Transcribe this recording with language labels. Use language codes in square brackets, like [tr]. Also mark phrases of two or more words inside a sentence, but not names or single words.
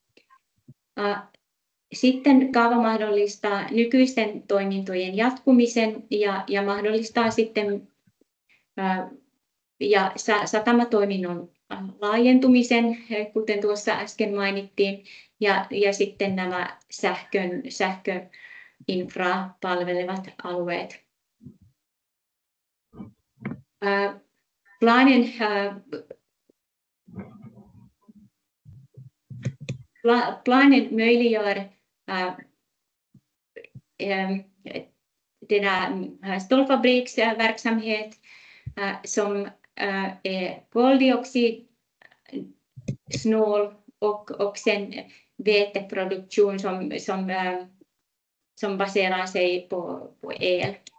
[fi] Sitten kaava mahdollistaa nykyisten toimintojen jatkumisen ja mahdollistaa sitten satamatoiminnon laajentumisen, kuten tuossa äsken mainittiin, ja sitten nämä sähköinfraa palvelevat alueet. [sv] Planen möjliggör stålfabriksverksamhet som är koldioxidsnål och sen veteproduktion som baserar sig på el.